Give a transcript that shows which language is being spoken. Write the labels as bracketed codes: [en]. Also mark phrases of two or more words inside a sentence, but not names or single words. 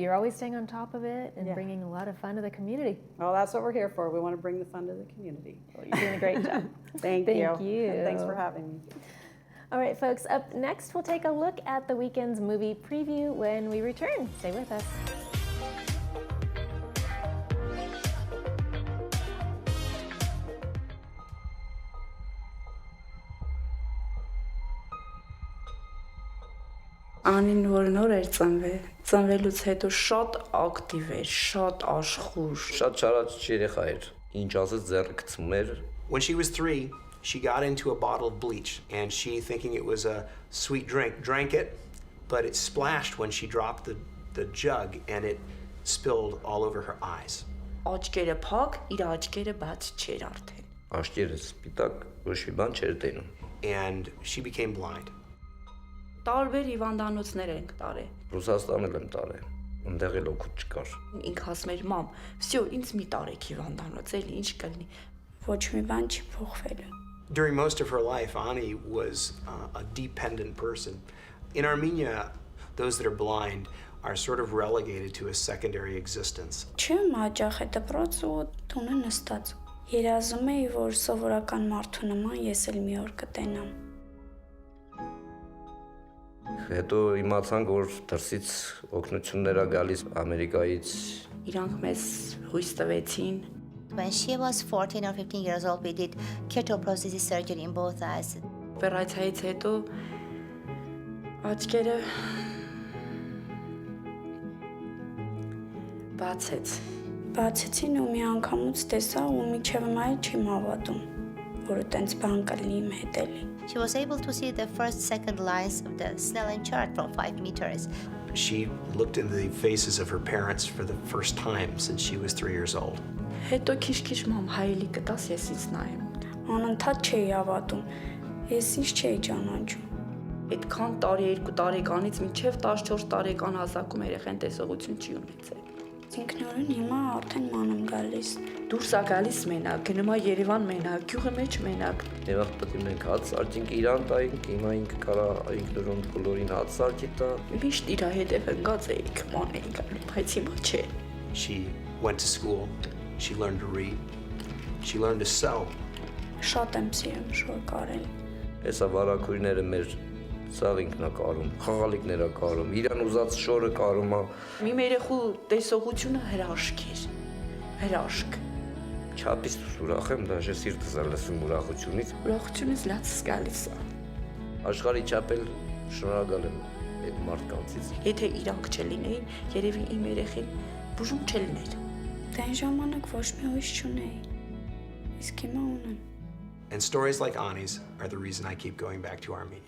[en] You're always staying on top of it and bringing a lot of fun to the community. Well, that's what we're here for. We want to bring the fun to the community. Well, you're doing a great job. Thank you. And thanks for having me. All right, folks, up next, we'll take a look at the weekend's movie preview when we return. Stay with us. [hy] Անին որ նոր էր ծնվելուց հետո շատ ակտիվ էր, շատ աշխուժ։ Շատ չարաճ երեխա էր, ինչ ասես ձեռը գցում էր։ [en] When she was 3, she got into a bottle of bleach, and she, thinking it was a sweet drink, drank it, but it splashed when she dropped the jug, and it spilled all over her eyes. [hy] Աչքերը փակ, իր աչքերը բաց չէր արդեն։ Աչքերը սպիտակ, ոչ մի բան չէր տենում։ [en] And she became blind. [hy] Տարբեր հիվանդանոցներ ենք տարել։ Ռուսաստանել եմ տարել, այնտեղ էլ օգուտ չկար։ Ինք ասում էր՝ «Մամ, всё, ինձ մի տարեք հիվանդանոց, էլի ինչ կլինի»։ Ոչ մի բան չի փոխվել։ [en] During most of her life, Ani was a dependent person. In Armenia, those that are blind are sort of relegated to a secondary existence. [hy] Չեմ հաճախ է դպրոց ու տունը նստած։ Երազում էի, որ սովորական մարդու նման ես էլ մի օր կտենամ։ Հետո իմացանք, որ դրսից օգնություններ ա գալիս Ամերիկայից։ Իրանք մեզ հույս տվեցին։ [en] When she was 14 or 15 years old, we did keratoprosthesis surgery in both eyes. [hy] Օպերացիայից հետո աչքերը բացեցին ու մի անգամուց տեսա ու միջև մայ չեմ հավատում, որ այդպես բան կլինի իմ հետ էլի։ [en] She was able to see the first, second lines of the Snellen chart from 5 meters. She looked into the faces of her parents for the first time since she was 3 years old. [hy] Հետո քիչ-քիչ մամ հայելի կտաս ես ինձ նայեմ։ Անընդհատ չէի հավատում։ Ես ինչ չէի ճանաչում։ Այդքան տարի 2 տարեկանից մինչև 14 տարեկան հասակում երեխան տեսողություն չի ունեցել։ Ինքնուրույն հիմա արդեն ման եմ գալիս։ Դուրս ա գալիս մենակ, գնում ա Երևան մենակ, գյուղի մեջ մենակ։ Եվ պետք է մենք հաց սարքենք իրան տայինք, հիմա ինքը կարա ինքնուրույն բոլորին հաց սարքի տա։ Միշտ իր հետև ընկած էինք, ման էինք գալու, բայց հիմա չէ։ [en] She went to school. She learned to read. She learned to sew. [hy] Շատ եմ սիրում շոր կարել։ Հեսա վարակույրները մեր սաղ ինքնա կարում, խաղալիքներ ա կարում, իրան ուզած շորը կարում ա։ Մի երեխու տեսողությունը հրաշք էր, հրաշք։ Չափից ուրախ եմ, դաժե սիրտս ա լսում ուրախությունից։ Ուրախությունից լացս գալիս ա։ Աշխարհի չափել շնորհակալ եմ այդ մարդկանցից։ Եթե իրանք չլինեին, երևի իմ երեխին բուժում չլիներ։ Դե այն ժամանակ ոչ մի ուրիշ չունեի, իսկ հիմա ունեմ։ [en] And stories like Ani's are the reason I keep going back to Armenia.